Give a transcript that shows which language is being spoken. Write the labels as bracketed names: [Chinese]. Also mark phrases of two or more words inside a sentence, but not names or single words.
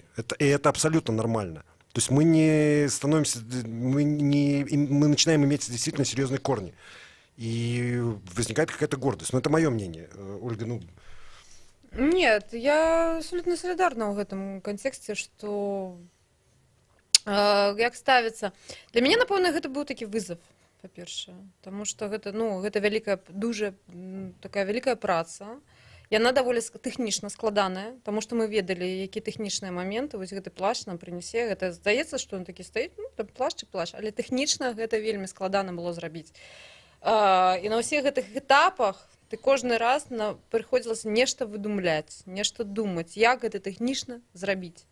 [Russian] И это абсолютно нормально. То есть мы не становимся, мы начинаем иметь действительно серьезные корни. И возникает какая-то гордость. Но это мое мнение, Ольга, ну... Нет, я абсолютно солидарна в этом контексте, что [Belarusian] як ставіцца. Для мяне, напэўна, гэта быў такі вызов, па-першае, [Russian] потому что [Belarusian] гэта, ну, гэта вялікая, дуже такая вялікая праца. Яна даволі тэхнічна складаная, тому што мы ведалі, які тэхнічныя моменты, вось гэты плашч нам прынясе, гэта здаецца, што ён такі стаіць, ну, там плашч і плашч, але тэхнічна гэта вельмі складана было зрабіць. І на ўсіх гэтых этапах ты кожны раз прыходзілася нешта выдумляць, нешта думаць, як гэта тэхнічна зрабіць.